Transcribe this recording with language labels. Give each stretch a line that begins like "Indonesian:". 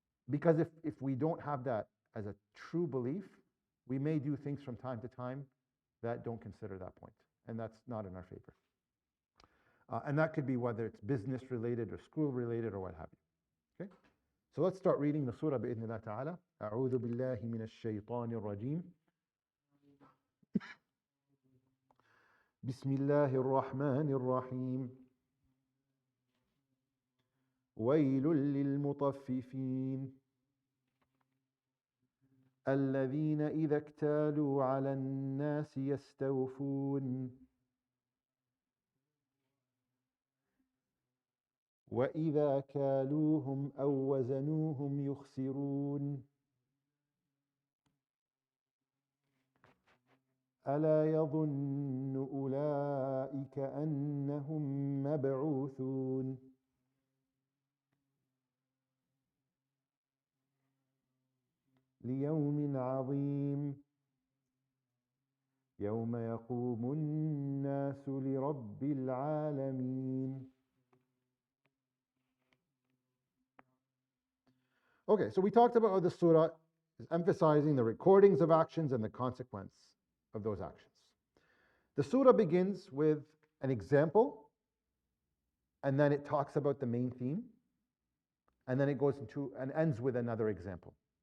English: Because if we don't have that as a true belief, we may do things from time to time that don't consider that point. And that's not in our favor. And that could be whether it's business related or school related or what have you. Okay? So let's start reading the surah
Arabic: بإذن ta'ala. أعوذ بالله من الشيطان الرجيم. بسم الله الرحمن الرحيم. ويل للمطففين الذين إذا اكتالوا على الناس يستوفون وإذا كالوهم أو وزنوهم يخسرون ألا يظن أولئك أنهم مبعوثون ليوم عظيم يوم يقوم الناس لرب العالمين.
English: Okay, so we talked about how the surah is emphasizing the recordings of actions and the consequence of those actions. The surah begins with an example, and then it talks about the main theme, and then it goes into and ends with another example.